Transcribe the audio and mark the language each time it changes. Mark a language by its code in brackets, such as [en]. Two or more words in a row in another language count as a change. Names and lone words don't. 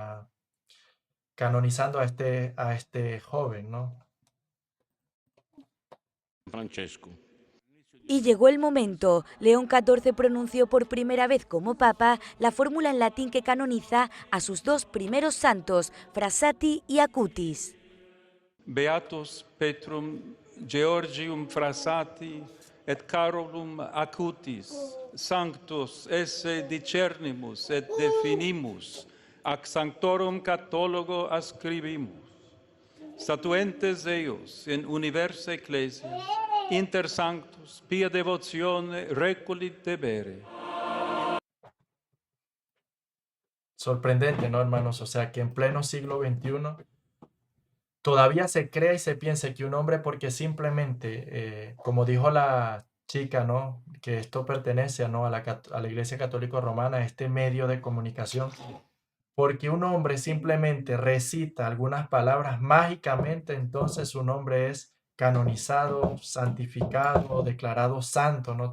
[es] Canonizando a este joven, ¿no? Francesco. Y llegó el momento. León XIV pronunció por primera vez como papa la fórmula en latín que canoniza a sus dos primeros santos, Frassati y Acutis. [la] Beatus Petrum Georgium Frassati et Carolum Acutis, sanctus esse discernimus et definimus, ac sanctorum cathologo ascribimus. Statuentes eius in universa ecclesia, inter sanctus pia devotione reculit debere. [es] Sorprendente, ¿no, hermanos? O sea, que en pleno siglo XXI todavía se cree y se piensa que un hombre, porque simplemente, como dijo la chica, ¿no?, que esto pertenece, ¿no?, a la Iglesia Católica Romana, a este medio de comunicación, porque un hombre simplemente recita algunas palabras mágicamente, entonces su nombre es canonizado, santificado, declarado santo, ¿no?